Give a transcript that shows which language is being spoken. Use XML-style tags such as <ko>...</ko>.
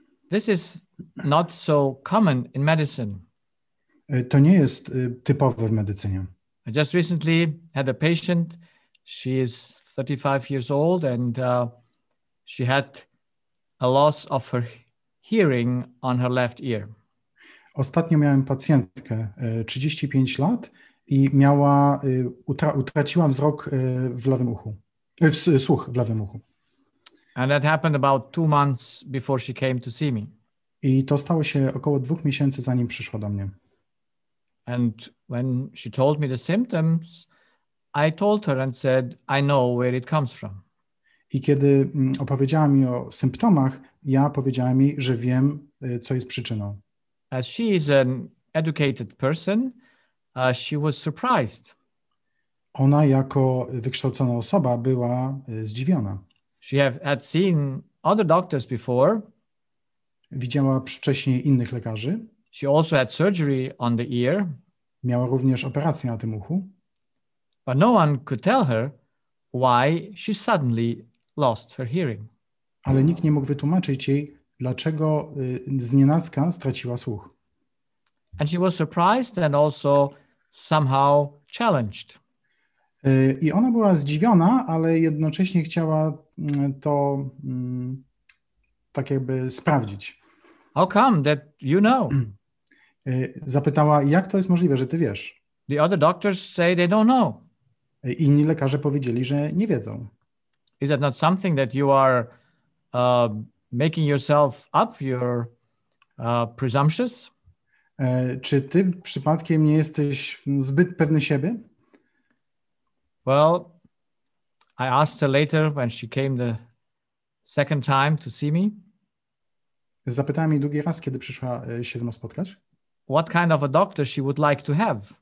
<en>This is not so common in medicine.</en> <pl>To nie jest typowe w medycynie.</pl> <en>I just recently had a patient. She is 35 years old and she had a loss of her hearing on her left ear.</en> <pl>Ostatnio miałem pacjentkę 35 lat i utraciła wzrok w lewym uchu, słuch w lewym uchu.</pl> <en>And that happened about 2 months before she came to see me.</en> <pl>I to stało się około 2 miesięcy, zanim przyszła do mnie.</pl> <en>And when she told me the symptoms, I told her and said, I know where it comes from.</en> <pl>I kiedy opowiedziała mi o symptomach, ja powiedziałem jej, że wiem, co jest przyczyną.</pl> <en>As she is an educated person, she was surprised.</en> <pl>Ona jako wykształcona osoba była zdziwiona.</pl> <en>She had seen other doctors before.</en> <pl>Widziała wcześniej innych lekarzy.</pl> <en>She also had surgery on the ear.</en> <pl>Miała również operację na tym uchu.</pl> <en>But no one could tell her why she suddenly lost her hearing.</en> <pl>Ale nikt nie mógł wytłumaczyć jej, dlaczego znienacka straciła słuch.</pl> <en>And she was surprised and also somehow challenged.</en> <pl>I ona była zdziwiona, ale jednocześnie chciała to tak jakby sprawdzić.</pl> <en>How come that you know?</en> <pl>Zapytała, jak to jest możliwe, że ty wiesz?</pl> <en>The other doctors say they don't know.</en> <pl>Inni lekarze powiedzieli, że nie wiedzą.</pl> <en>Is that not something that you are making yourself up? You're presumptuous?</en> <pl>Czy ty przypadkiem nie jesteś zbyt pewny siebie?</pl> <en>Well, I asked her later when she came the second time to see me.</en> <pl>Zapytałem jej drugi raz, kiedy przyszła się ze mną spotkać.</pl> <en>What kind of a doctor she would like to have?</en>